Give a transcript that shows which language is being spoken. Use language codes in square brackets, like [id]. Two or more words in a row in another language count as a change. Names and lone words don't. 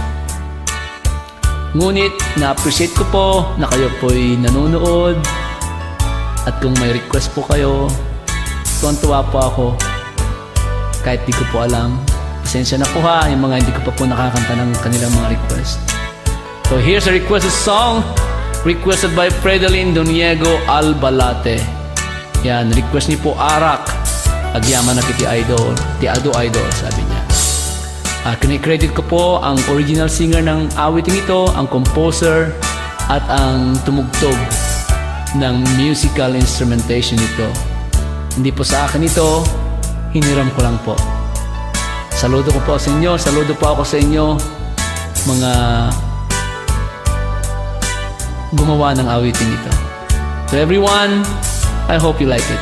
[tl] Ngunit na-appreciate ko po na kayo po'y nanonood. At kung may request po kayo, tuwan-tuwa po ako. Kahit di ko po alam, pasensya na po ha, yung mga hindi ko pa po nakakanta ng kanilang mga request. [en] So here's a requested song requested by Fredelin Doniego Albalate. [tl] Yan, request niyo po Arak. [ilo] Agyaman na kiti idol, ti Ado Idol, [tl] sabi niya. Kini-credit ko po ang original singer ng awiting ito, ang composer, at ang tumugtog ng [en] musical instrumentation [tl] nito. Hindi po sa akin ito, hiniram ko lang po. Saludo ko po sa inyo, saludo po ako sa inyo, mga gumawa ng awitin ito. [en] To everyone, I hope you like it.